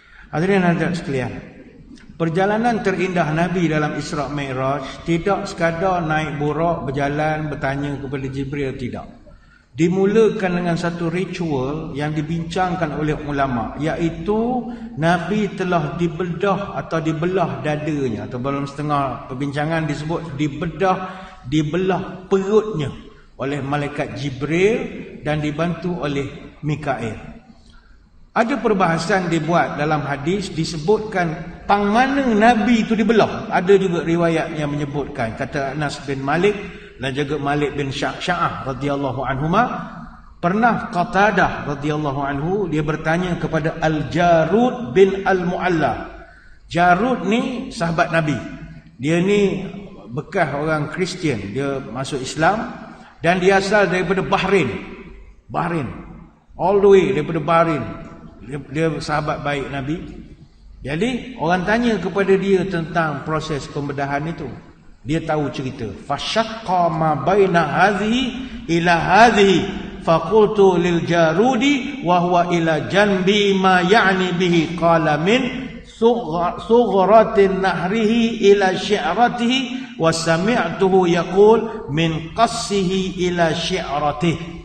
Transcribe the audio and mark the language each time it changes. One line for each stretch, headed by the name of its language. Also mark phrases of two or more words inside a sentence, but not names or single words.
Malay: Hadirin hadirat sekalian, perjalanan terindah Nabi dalam Isra' Mi'raj tidak sekadar naik burak, berjalan, bertanya kepada Jibril, tidak. Dimulakan dengan satu ritual yang dibincangkan oleh ulama, iaitu Nabi telah dibelah atau dibelah dadanya, atau dalam setengah perbincangan disebut dibelah perutnya oleh malaikat Jibril dan dibantu oleh Mikail. Ada perbahasan dibuat dalam hadis, disebutkan pang mana Nabi itu dibelah. Ada juga riwayat yang menyebutkan, kata Anas bin Malik dan juga Malik bin Sya'ah
Arabic: رضي الله عنهما,
Malay: pernah Qatadah
Arabic: رضي الله عنه
Malay: dia bertanya kepada Al-Jarud bin Al-Mu'alla. Jarud ni sahabat Nabi. Dia ni bekas orang Kristian, dia masuk Islam dan dia asal daripada Bahrain.
English: All the way
Malay: daripada Bahrain. Dia sahabat baik Nabi. Jadi orang tanya kepada dia tentang proses pembedahan itu. Dia tahu cerita.
Arabic: فشق ما بين هذه إلى هذه فقلت للجارود وهو إلى جنبي ما يعني به قال من ثغرة نحره إلى شعرته وسمعته يقول من قصه إلى شعرته.